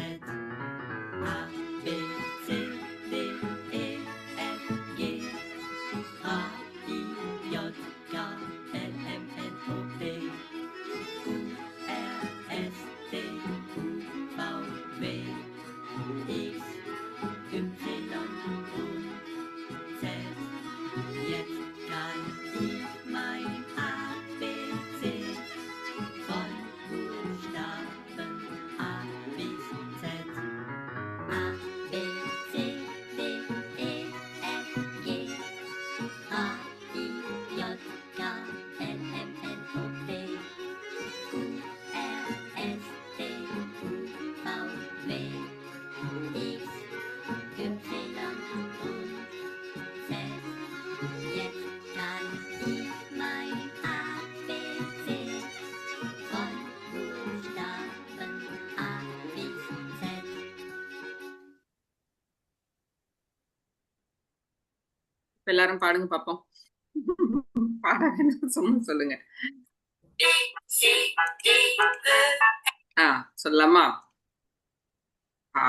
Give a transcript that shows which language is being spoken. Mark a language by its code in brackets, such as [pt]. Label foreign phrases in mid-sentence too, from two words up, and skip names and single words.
[de] A, B, C, D, E, F, G, H, I, J, K, L, M, N, O, P, Q, R, S, T, U, V, W, X, Y und Z. Jetzt kann ich mein ABC von Buchstaben A bis Z. A, B, C, D, E, F, G, H, I, J, K, L, M, N, O, P, Q, R, S, T, U, V, W, X, Y und Z. Jetzt kann ich mein ABC von Buchstaben A bis Z. [ta] எல்லாரும் பாடுங்க பார்ப்போம். பாடாதுன்னு சும்மா சொல்லுங்க. சொல்லலாமா? ஆ